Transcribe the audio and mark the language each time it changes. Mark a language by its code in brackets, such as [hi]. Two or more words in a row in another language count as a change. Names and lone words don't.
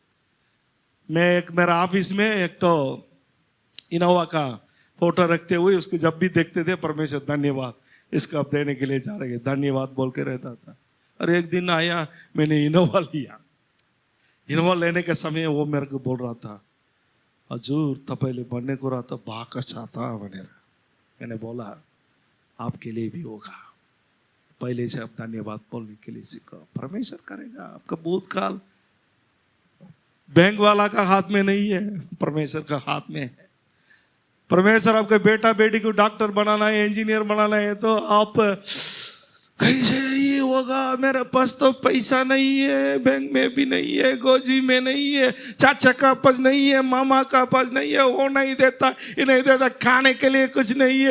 [hi] मैं मेरा ऑफिस में एक तो इनोवा का फोटो रखते हुए उसको जब भी देखते थे, परमेश्वर धन्यवाद इसका अब देने के लिए जा रहे, धन्यवाद बोल के रहता था। और एक दिन आया, मैंने इनोवा लिया। इनोवा लेने के समय वो मेरे को बोल रहा था, [ne] हजूर तपाईँले भन्ने कुरा त भएको छ त भनेर। [hi] मैंने बोला आपके लिए भी होगा, पहले से आप धन्यवाद बोलने के लिए सीखो, परमेश्वर करेगा। आपका भूतकाल बैंक वाला का हाथ में नहीं है, परमेश्वर का हाथ में है। परमेश्वर आपके बेटा बेटी को डॉक्टर बनाना है, इंजीनियर बनाना है, तो आप कैसे ये होगा, मेरे पास तो पैसा नहीं है, बैंक में भी नहीं है, गोजी में नहीं है, चाचा का पास नहीं है, मामा का पास नहीं है, वो नहीं देता, ये नहीं देता, खाने के लिए कुछ नहीं है।